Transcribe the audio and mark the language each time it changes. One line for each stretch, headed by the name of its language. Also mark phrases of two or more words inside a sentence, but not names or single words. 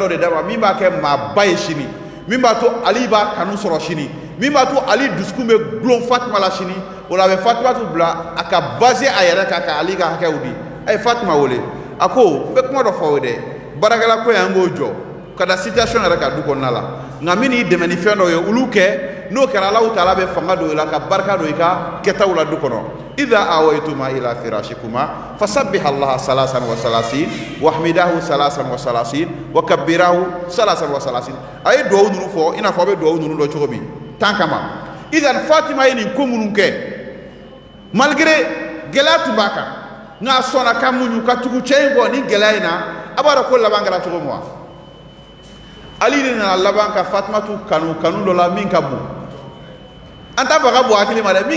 Bambara: de d'a ma min b'a kɛ maa ba ye sini min b'a to Ali b'a kanu sɔrɔ sini min b'a to Ali dusukun bɛ gulon Fatima la sini o la a bɛ Fatima tu bila a ka baser a yɛrɛ kan ka Ali ka hakɛw di a ye Fatima wele a ko n bɛ kuma dɔ fɔ aw ye dɛ baarakɛla ko y'an k'o jɔ ka da situation yɛrɛ ka du kɔnɔna la nka min n'i dɛmɛ ni fɛn dɔw ye olu kɛ n'o kɛra Alahu Taala bɛ fanga don i la ka barika don i ka kɛtaw la du kɔnɔ
Arabic: إذا أويتما إلى فراشكما فسبحا الله ثلاثا وثلاثين واحمداه ثلاثا وثلاثين وكبراه ثلاثا وثلاثين
Bambara: a ye duwawu ninnu fɔ i n'a fɔ a bɛ duwawu ninnu dɔn cogo min tan kama idan Fatima ye nin ko minnu kɛ malgré gɛlɛya tun b'a kan nka a sɔnna ka muɲu ka tugu cɛ in kɔ ni gɛlɛya in na a b'a dɔn ko laban kɛra cogo min wa Ali de nana laban ka Fatima tu kanu dɔ la min ka bon an t'a fɔ ka bon hakili ma dɛ min